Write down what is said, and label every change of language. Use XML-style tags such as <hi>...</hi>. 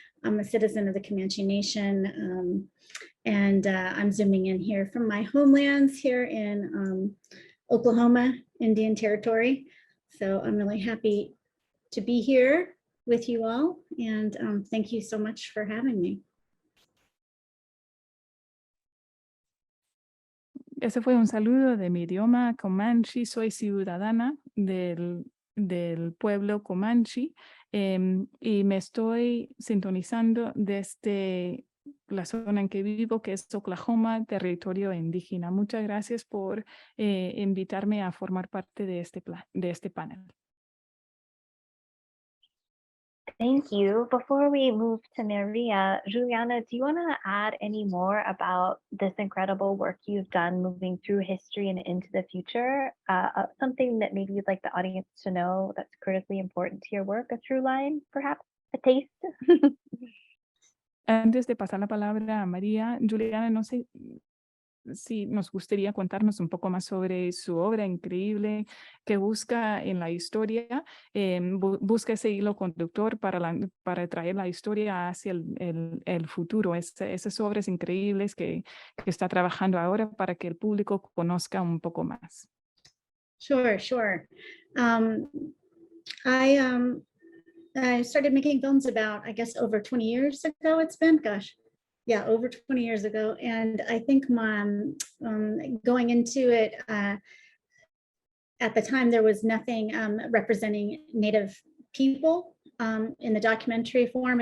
<en>I'm a citizen of the Comanche Nation, and I'm zooming in here from my homelands here in Oklahoma, Indian Territory. So I'm really happy to be here with you all, and thank you so much for having me.</en> <es>Ese fue un saludo de mi idioma Comanche. Soy ciudadana del pueblo Comanche y me estoy sintonizando desde la zona en que vivo, que es Oklahoma, territorio indígena. Muchas gracias por invitarme a formar parte de este panel.</es> <en>Thank you. Before we move to Maria, Juliana, do you want to add any more about this incredible work you've done moving through history and into the future? Something that maybe you'd like the audience to know that's critically important to your work, a through line, perhaps, a taste?</en> <es>Antes de pasar la palabra a María, Juliana, no sé si nos gustaría contarnos un poco más sobre su obra increíble que busca en la historia, busca ese hilo conductor para traer la historia hacia el futuro, esas obras increíbles que está trabajando ahora para que el público conozca un poco más.</es> <en>Sure. I started making films about, I guess, over 20 years ago it's been, gosh. Yeah, over 20 years ago. And I think going into it, at the time, there was nothing representing Native people in the documentary form.</en>